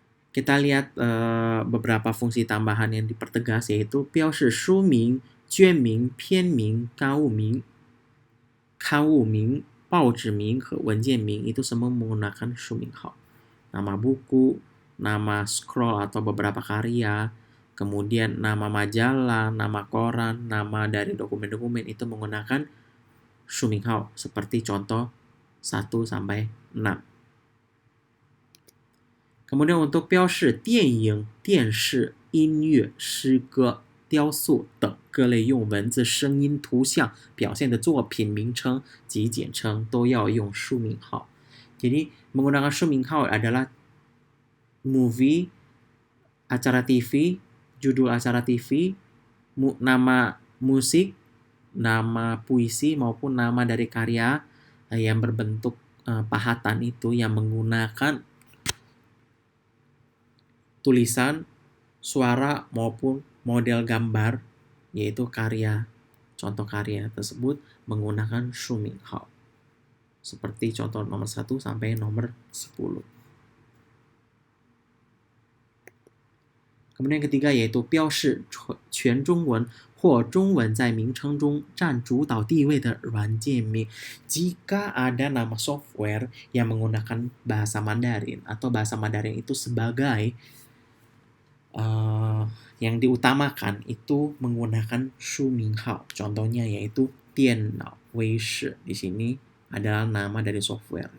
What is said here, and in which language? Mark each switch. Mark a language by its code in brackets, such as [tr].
[id] Kita lihat beberapa fungsi tambahan yang dipertegas, yaitu [zh] 标示书名、卷名、篇名、刊物名、刊物名、报纸名和文件名 [id] itu semua menggunakan 书名号. Nama buku, nama scroll atau beberapa karya, kemudian nama majalah, nama koran, nama dari dokumen-dokumen itu menggunakan 书名号seperti contoh 1 sampai 6. Kemudian untuk [zh] 标示电影、电视、音乐、诗歌、雕塑等各类用文字、声音、图像表现的作品名称及简称都要用书名号. [id] Jadi menggunakan 书名号 adalah movie, acara TV, judul acara TV, nama musik, nama puisi maupun nama dari karya yang berbentuk pahatan itu yang menggunakan tulisan, suara maupun model gambar, yaitu karya, contoh karya tersebut menggunakan Shuminghao. Seperti contoh nomor 1 sampai nomor 10. Kemudian yang ketiga yaitu [zh] 标示全中文或中文在名称中占主导地位的软件名. [id] Jika ada nama software yang menggunakan bahasa Mandarin atau bahasa Mandarin itu sebagai yang diutamakan itu menggunakan Shuminghao. Contohnya yaitu 电脑微视. Di sini adalah nama dari software.